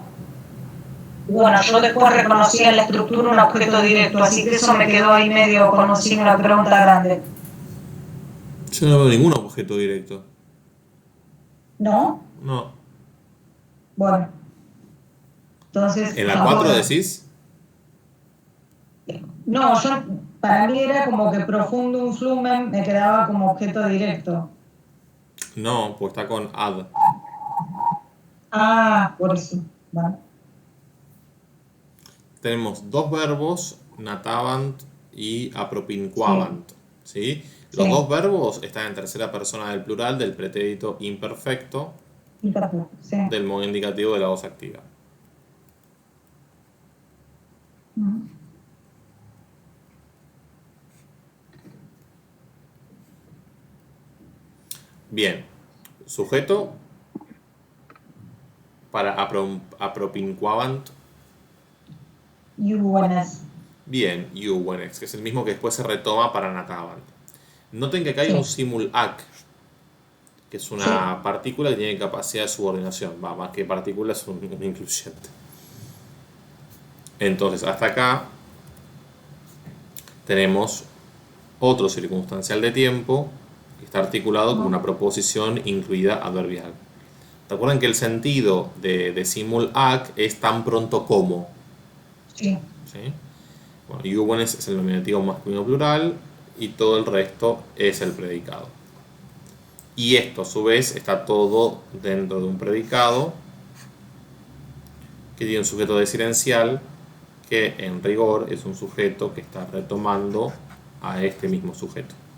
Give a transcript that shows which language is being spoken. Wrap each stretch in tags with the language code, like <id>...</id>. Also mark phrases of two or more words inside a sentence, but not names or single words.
<es>Bueno, yo después reconocí en la estructura un objeto directo, así que eso me quedó ahí medio como sin una pregunta grande. Yo no veo ningún objeto directo. ¿No? No. Bueno. Entonces, ¿En la 4 decís? No, yo para mí era como que</es> <la>profundum flumen</la> <es>me quedaba como objeto directo. No, pues está con ad. Ah, por eso. Vale. Tenemos dos verbos, natavant y apropinquabant. ¿Sí? Los Sí. dos verbos están en tercera persona del plural del pretérito imperfecto Sí. del modo indicativo de la voz activa. Bien, sujeto para apropinquabant. Juvenes. Bien, juvenes, que es el mismo que después se retoma para natavant. Noten que acá hay un</es> <la>simul ac,</la> <es>que es una partícula que tiene capacidad de subordinación. Va, más que partícula, es un incluyente. Entonces, hasta acá tenemos otro circunstancial de tiempo que está articulado como una proposición incluida adverbial. ¿Recuerdan que el sentido de</es> <la>simul ac</la> <es>es tan pronto como? Sí. ¿Sí? Bueno, juvenes es el nominativo masculino plural y todo el resto es el predicado. Y esto, a su vez, está todo dentro de un predicado que tiene un sujeto desidencial que en rigor es un sujeto que está retomando a este mismo sujeto.</es>